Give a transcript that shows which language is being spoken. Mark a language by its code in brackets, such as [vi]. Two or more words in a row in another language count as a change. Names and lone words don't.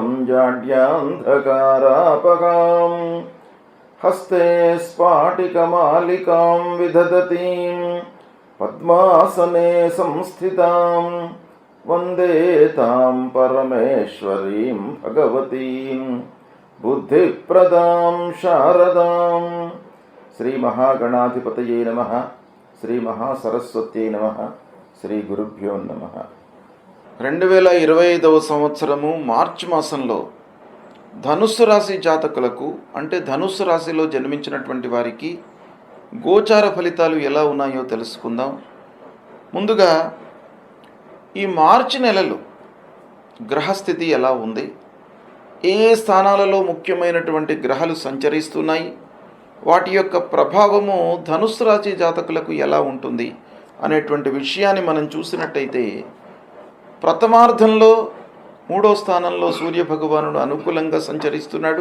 [sa] जाड्यान्धकारापगां हस्ते स्फाटिकमालिकां विदधतीं पद्मासने संस्थितां वन्दे तां परमेश्वरीं भगवतीं बुद्धिप्रदां शारदां। श्री महागणाधिपतये नमः। श्री महासरस्वत्यै नमः। శ్రీ గురుభ్యో నమః. [te] 2025వ సంవత్సరము మార్చి మాసంలో ధనుస్సు రాశి జాతకులకు అంటే ధనుస్సు రాశిలో జన్మించినటువంటి వారికి గోచార ఫలితాలు ఎలా ఉన్నాయో తెలుసుకుందాం. ముందుగా ఈ మార్చి నెలలో గ్రహస్థితి ఎలా ఉంది, ఏ స్థానాలలో ముఖ్యమైనటువంటి గ్రహాలు సంచరిస్తున్నాయి, వాటి యొక్క ప్రభావము ధనుస్సు రాశి జాతకులకు ఎలా ఉంటుంది అనేటువంటి విషయాన్ని మనం చూసినట్టయితే, ప్రథమార్థంలో 3వ స్థానంలో సూర్యభగవానుడు అనుకూలంగా సంచరిస్తున్నాడు.